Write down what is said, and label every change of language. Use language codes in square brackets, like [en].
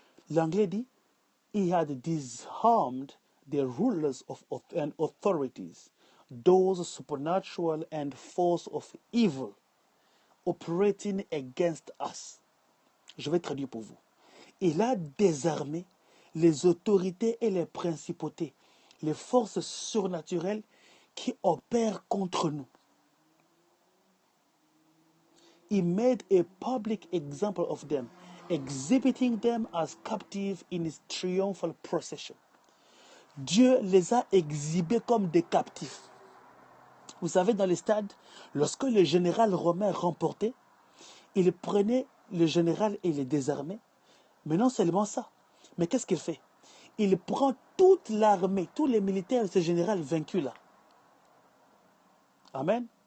[fr] L'anglais dit, [en] He had disarmed the rulers and authorities, those supernatural and force of evil operating against us. [fr] Je vais traduire pour vous. Il a désarmé les autorités et les principautés, les forces surnaturelles qui opèrent contre nous. [en] He made a public example of them, exhibiting them as captives in his triumphal procession. [fr] Dieu les a exhibés comme des captifs. Vous savez, dans les stades, lorsque le général romain remportait, il prenait le général et le désarmait. Mais non seulement ça, mais qu'est-ce qu'il fait? Il prend toute l'armée, tous les militaires de ce général vaincu là. Amen.